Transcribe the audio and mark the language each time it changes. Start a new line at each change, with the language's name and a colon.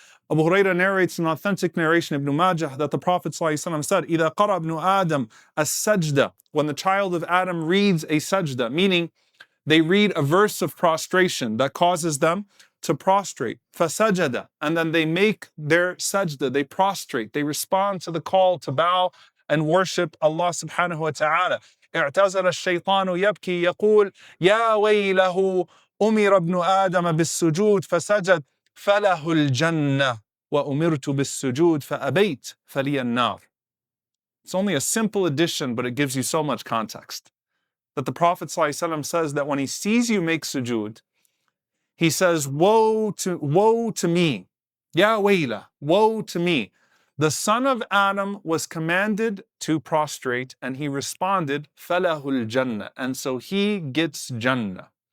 English: Abu Hurayrah narrates an authentic narration, Ibn Majah, that the Prophet ﷺ said,
Arabic: إِذَا قَرَى ابْنُ آدَمَ السَّجْدَةِ,
English: when the child of Adam reads a sajda, meaning they read a verse of prostration that causes them to prostrate,
Arabic: فَسَجَدَ,
English: and then they make their sajda, they prostrate, they respond to the call to bow and worship Allah subhanahu wa ta'ala.
Arabic: اعتزل الشيطان يبكي يقول يا ويله أمر ابن آدم بالسجود فسجد فله الجنة وأمرت بالسجود فأبيت فلي النار.
English: It's only a simple addition, but it gives you so much context. That the Prophet ﷺ says that when he sees you make sujood, he says, woe to me.
Arabic: Ya wayla,
English: woe to me. The son of Adam was commanded to prostrate, and he responded,
Arabic: falahul jannah,
English: and so he gets Jannah.